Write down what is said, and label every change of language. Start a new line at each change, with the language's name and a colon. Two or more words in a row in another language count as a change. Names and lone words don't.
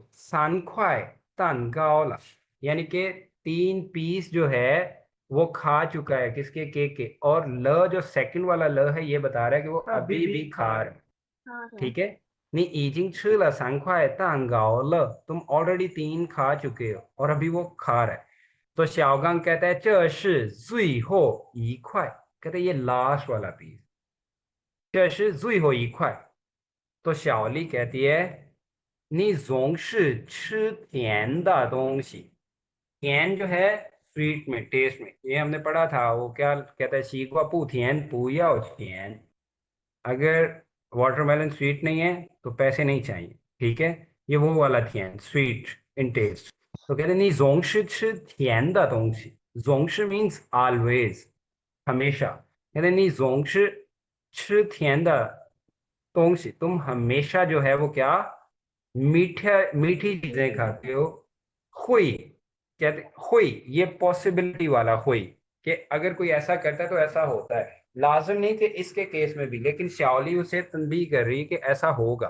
Chinese: 三块蛋糕了,
Hindi: यानी कि 3 पीस जो है वो खा चुका है, किसके, केक के। और ल जो सेकंड वाला ल है ये बता रहा है कि वो अभी अभी भी भी खा खा रहा रहा है। है। हाँ है। ठीक है।
Chinese: 你已经吃了三块蛋糕了,
Hindi: तुम ऑलरेडी 3 खा चुके हो और अभी वो खा रहा है। तो शाओगांग कहता है
Chinese: 这是最后一块,
Hindi: कहते हैं ये लास्ट वाला पीस।
Chinese: 这是最后一块।
Hindi: तो शाओली कहती है
Chinese: 你总是吃甜的东西।
Hindi: 甜 जो है स्वीट में, टेस्ट में, ये हमने पढ़ा था। वो क्या कहता है,
Chinese: 西瓜不甜不要钱.
Hindi: अगर वाटरमेलन स्वीट नहीं है तो पैसे नहीं चाहिए। ठीक है, ये वो वाला थियन,
English: sweet in taste.
Hindi: तो कहते हैं
Chinese: 你总是吃甜的东西।
Hindi: 总是
English: means always,
Hindi: हमेशा। कहते हैं
Chinese: 你总是吃甜的东西,
Hindi: तुम हमेशा जो है वो क्या, मीठा मीठी चीजें खाते हो। हुई, कहते हुई, ये पॉसिबिलिटी वाला हुई, कि अगर कोई ऐसा करता है तो ऐसा होता है। लाजम नहीं कि इसके केस में भी, लेकिन श्याओली उसे तंबीह कर रही है कि ऐसा होगा।